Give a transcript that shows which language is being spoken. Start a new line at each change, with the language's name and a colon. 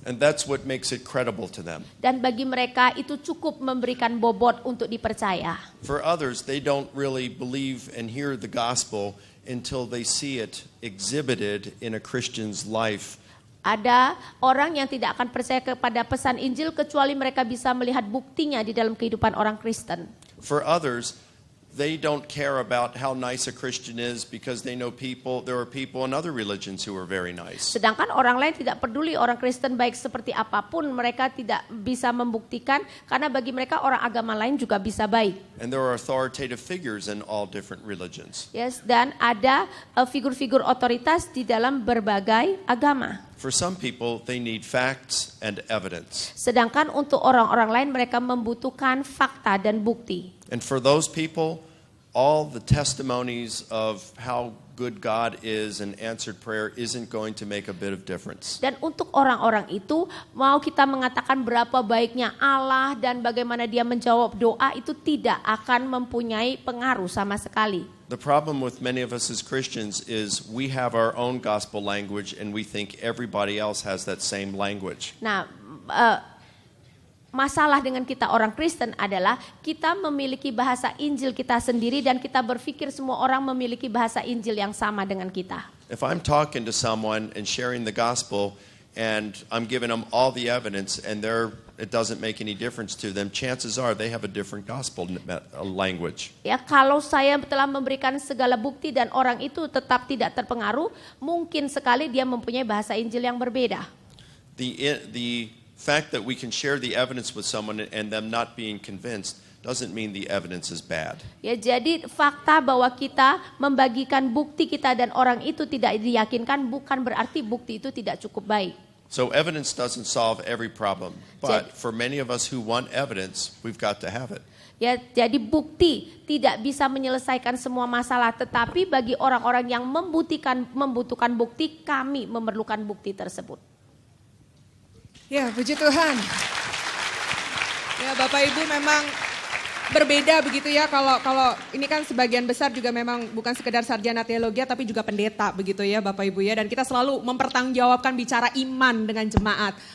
English: And that's what makes it credible to them.
Indonesian: Dan bagi mereka itu cukup memberikan bobot untuk dipercaya.
English: For others, they don't really believe and hear the gospel until they see it exhibited in a Christian's life.
Indonesian: Ada orang yang tidak akan percaya kepada pesan Injil kecuali mereka bisa melihat buktinya di dalam kehidupan orang Kristen.
English: For others, they don't care about how nice a Christian is because they know there are people in other religions who are very nice.
Indonesian: Sedangkan orang lain tidak peduli orang Kristen baik seperti apapun, mereka tidak bisa membuktikan karena bagi mereka orang agama lain juga bisa baik.
English: And there are authoritative figures in all different religions.
Indonesian: Yes, dan ada figur-figur otoritas di dalam berbagai agama.
English: For some people, they need facts and evidence.
Indonesian: Sedangkan untuk orang-orang lain mereka membutuhkan fakta dan bukti.
English: And for those people, all the testimonies of how good God is and answered prayer isn't going to make a bit of difference.
Indonesian: Dan untuk orang-orang itu, mau kita mengatakan berapa baiknya Allah dan bagaimana dia menjawab doa, itu tidak akan mempunyai pengaruh sama sekali.
English: The problem with many of us as Christians is we have our own gospel language and we think everybody else has that same language.
Indonesian: Nah, masalah dengan kita orang Kristen adalah kita memiliki bahasa Injil kita sendiri dan kita berpikir semua orang memiliki bahasa Injil yang sama dengan kita.
English: If I'm talking to someone and sharing the gospel and I'm giving them all the evidence and it doesn't make any difference to them, chances are they have a different gospel language.
Indonesian: Ya, kalau saya telah memberikan segala bukti dan orang itu tetap tidak terpengaruh, mungkin sekali dia mempunyai bahasa Injil yang berbeda.
English: The fact that we can share the evidence with someone and them not being convinced doesn't mean the evidence is bad.
Indonesian: Ya, jadi fakta bahwa kita membagikan bukti kita dan orang itu tidak diyakinkan bukan berarti bukti itu tidak cukup baik.
English: So evidence doesn't solve every problem, but for many of us who want evidence, we've got to have it.
Indonesian: Ya, jadi bukti tidak bisa menyelesaikan semua masalah, tetapi bagi orang-orang yang membutuhkan bukti, kami memerlukan bukti tersebut. Ya, puji Tuhan. Ya, Bapak Ibu memang berbeda begitu ya, kalau ini kan sebagian besar juga memang bukan sekedar sarjana teologi tapi juga pendeta begitu ya Bapak Ibu ya, dan kita selalu mempertanggungjawabkan bicara iman dengan jemaat.